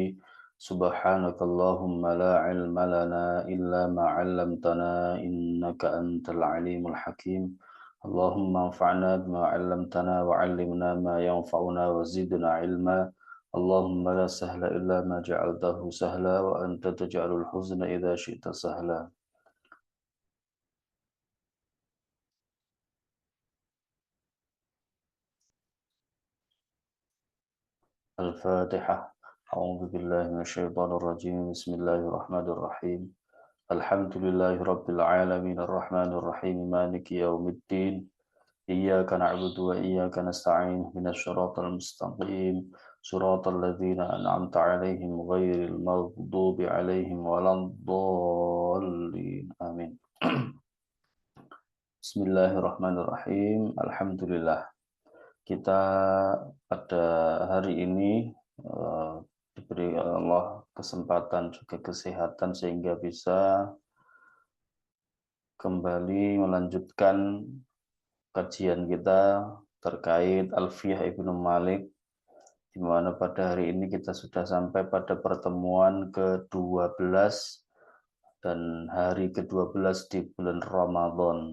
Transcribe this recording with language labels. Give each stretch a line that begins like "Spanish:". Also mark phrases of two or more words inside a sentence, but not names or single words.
Arabic: سبحانك اللهم لا علم لنا إلا ما علمتنا إنك أنت العليم الحكيم. اللهم انفعنا بما علمتنا وعلمنا ما ينفعنا وزدنا علما. اللهم لا سهل إلا ما جعلته سهلا وأنت تجعل الحزن إذا شئت سهلا. الفاتحة. أعوذ بالله من الشيطان الرجيم. بسم الله الرحمن الرحيم. الحمد لله رب العالمين الرحمن الرحيم مالك يوم الدين. إياك نعبد وإياك نستعين من الصراط المستقيم صراط الذين أنعمت عليهم غير المغضوب عليهم ولا الضالين آمين. Bismillahirrahmanirrahim. Alhamdulillah.
Indonesian: Kita pada hari ini diberi Allah kesempatan juga kesehatan sehingga bisa kembali melanjutkan kajian kita terkait Alfiyah Ibnu Malik, di mana pada hari ini kita sudah sampai pada pertemuan ke-12 dan hari ke-12 di bulan Ramadan.